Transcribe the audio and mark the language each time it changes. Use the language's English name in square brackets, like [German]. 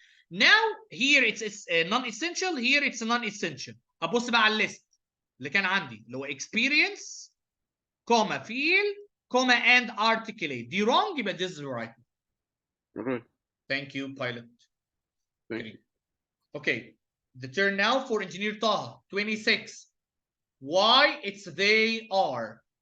[English] Now here it's non-essential, here it's non-essential. [Arabic] ابص بقى على الليست اللي كان عندي اللي هو [English] experience, comma feel, comma and articulate. دي wrong يبقى this is right. All right. Thank you, pilot. Thank you. Okay, the turn now for Engineer Taha, 26. Why it's they are.